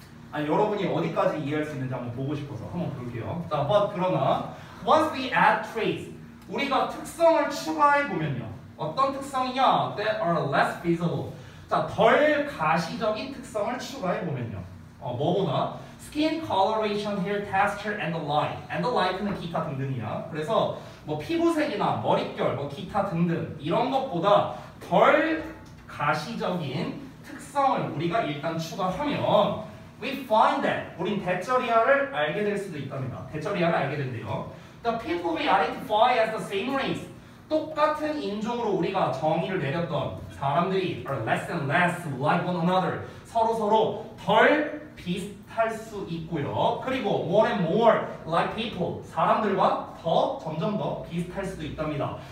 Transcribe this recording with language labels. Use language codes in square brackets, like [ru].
[ko] 아니, 여러분이 어디까지 이해할 수 있는지 한번 보고 싶어서 한번 볼게요. 자, 그러나 [en] once we add traits, [ko] 우리가 특성을 추가해 보면요. 어떤 특성이냐? [en] That are less visible. [ko] 자, 덜 가시적인 특성을 추가해 보면요. 뭐보다 [en] skin coloration, hair texture, and the like. [ko] and the like는 기타 등등이야. 그래서 뭐 피부색이나 머릿결, 뭐 기타 등등 이런 것보다 덜 가시적인 특성을 우리가 일단 추가하면 [en] we find that [ko] 우린 대절이야를 알게 될 수도 있답니다. 대절이야를 알게 된대요. [en] The people we identify as the same race. [ko] 똑같은 인종으로 우리가 정의를 내렸던 사람들이 [en] are less and less like one another. [ko] 서로 덜 비슷할 수 있고요. 그리고 [en] more and more like people [ko] 사람들과 더 점점 더 비슷할 수도 있답니다.